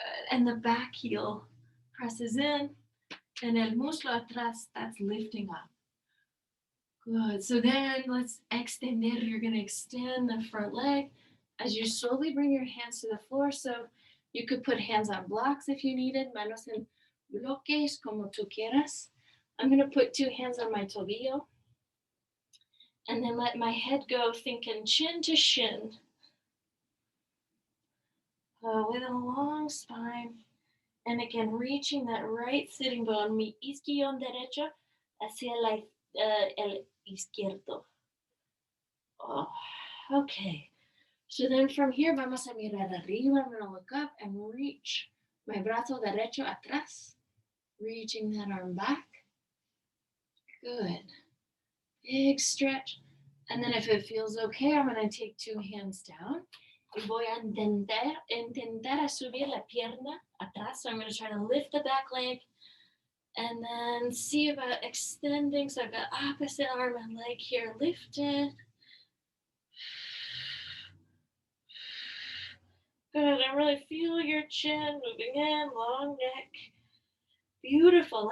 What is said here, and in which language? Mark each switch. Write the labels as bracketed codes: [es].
[en] And the back heel presses in. And [es] el muslo atrás, [en] that's lifting up. Good. So then let's extender. You're going to extend the front leg as you slowly bring your hands to the floor. So you could put hands on blocks if you needed. [es] Manos en bloques, como tú quieras. [en] I'm going to put two hands on my tobillo. And then let my head go, thinking chin to shin. With a long spine. And again, reaching that right sitting bone, [es] mi isquion derecho hacia el izquierdo. [en] Oh, okay. So then from here, [es] vamos a mirar arriba. [en] I'm going to look up and reach my [es] brazo derecho atrás. [en] Reaching that arm back. Good. Big stretch. And then if it feels okay, I'm going to take two hands down. [es] Y voy a intentar a subir la pierna atrás. [en] So I'm going to try to lift the back leg and then see about extending. So I've got opposite arm and leg here lifted. Good. And really feel your chin moving in, long neck. Beautiful.